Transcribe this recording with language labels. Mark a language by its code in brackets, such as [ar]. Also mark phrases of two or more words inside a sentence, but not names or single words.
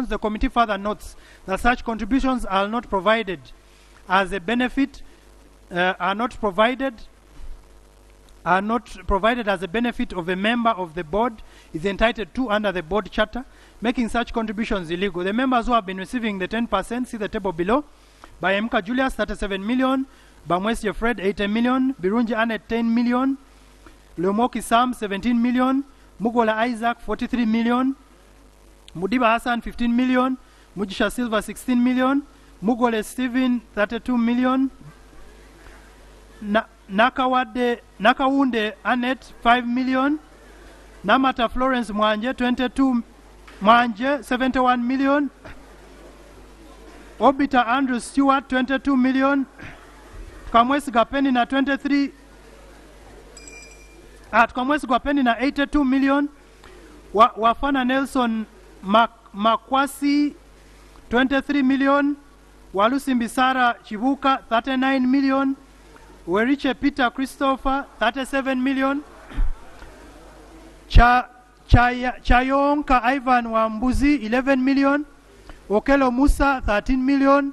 [en] The committee further notes that such contributions are not provided as a benefit, are not provided as a benefit of a member of the board is entitled to under the board charter, making such contributions illegal. The members who have been receiving the 10%, see the table below, by Mka Julius 37 million, Bamwesi Fred 80 million, Birunji Annette 10 million, Leomoki Sam 17 million, Mugola Isaac 43 million, Mudiba Hassan 15 million, Mujisha Silva 16 million, Mugole Stephen 32 million, Nakawunde Annette 5 million, Namata Florence Mwanje 71 million, Obita Andrew Stewart 22 million, Kamwesi Gapeni na 23, at Kamwesi Gapeni na 82 million, Wafana Nelson Makwasi 23 million, Walusi Mbisara Chibuka 39 million, Weriche Peter Christopher 37 million, Chayonka Ivan Wambuzi 11 million, Okelo Musa 13 million,